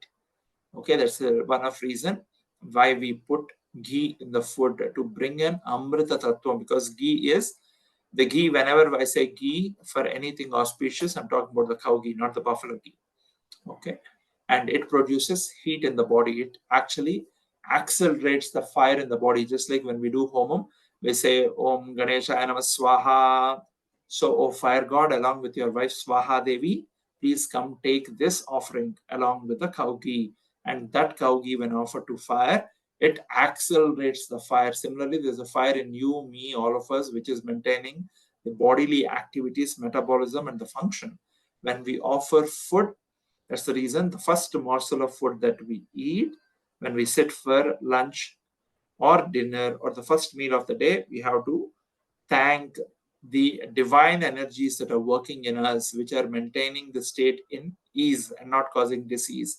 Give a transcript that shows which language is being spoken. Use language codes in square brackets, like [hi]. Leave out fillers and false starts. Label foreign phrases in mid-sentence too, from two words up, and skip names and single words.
[en] Okay, that's one of reason why we put ghee in the food to bring in [sa] अमृत तत्त्वम्, [en] because ghee is the ghee. Whenever I say ghee for anything auspicious, I'm talking about the cow ghee, not the buffalo ghee. Okay, and it produces heat in the body. It actually accelerates the fire in the body, just like when we do homam, we say [sa] ॐ गणेशाय नमः स्वाहा. [en] So, O fire god, along with your wife Swaha Devi, please come take this offering along with the cow ghee. And that cow ghee, when offered to fire, it accelerates the fire. Similarly, there's a fire in you, me, all of us, which is maintaining the bodily activities, metabolism, and the function. When we offer food, that's the reason the first morsel of food that we eat when we sit for lunch or dinner or the first meal of the day, we have to thank the divine energies that are working in us, which are maintaining the state in ease and not causing disease.